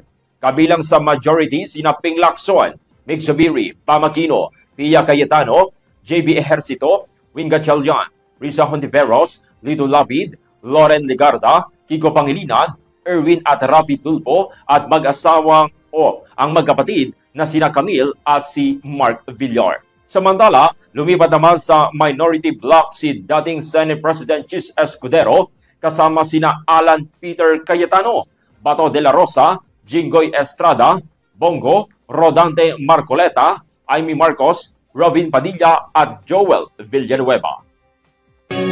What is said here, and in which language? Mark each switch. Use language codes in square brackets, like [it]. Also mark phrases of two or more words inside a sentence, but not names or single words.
[tl] Kabilang sa majority sina Ping Lacson, Mig Zubiri, Pamakino, Pia Cayetano, JB Ejercito, Wing Gatchalian, Risa Hontiveros, Lito Lapid, Loren Legarda, Kiko Pangilinan, Erwin at Rafi Tulpo at ang magkapatid na sina Camille at si Mark Villar. Samantala, lumipat naman sa minority bloc si dating Senate President Chis Escudero kasama sina Alan Peter Cayetano, Bato de la Rosa, Jinggoy Estrada, Bongo, Rodante Marcoleta, Amy Marcos, Robin Padilla at Joel Villanueva.